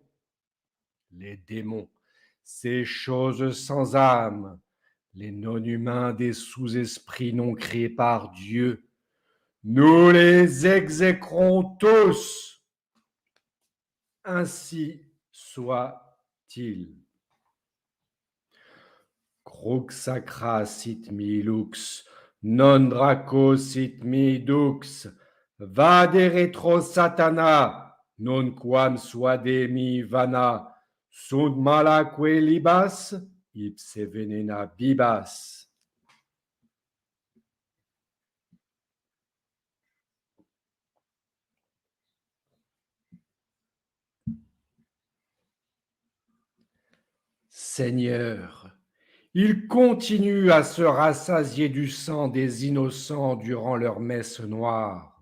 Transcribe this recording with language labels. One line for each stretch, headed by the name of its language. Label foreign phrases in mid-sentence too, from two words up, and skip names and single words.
French: Les démons, ces choses sans âme, les non-humains des sous-esprits non créés par Dieu, nous les exécrons tous. Ainsi soit-il.
Latin: Crux sacra sit mi lux, non draco sit mi dux, vade retro satana, non quam suade mi vana, sunt malaque libas, ipse venena bibas.
French: Seigneur, ils continuent à se rassasier du sang des innocents durant leur messe noire.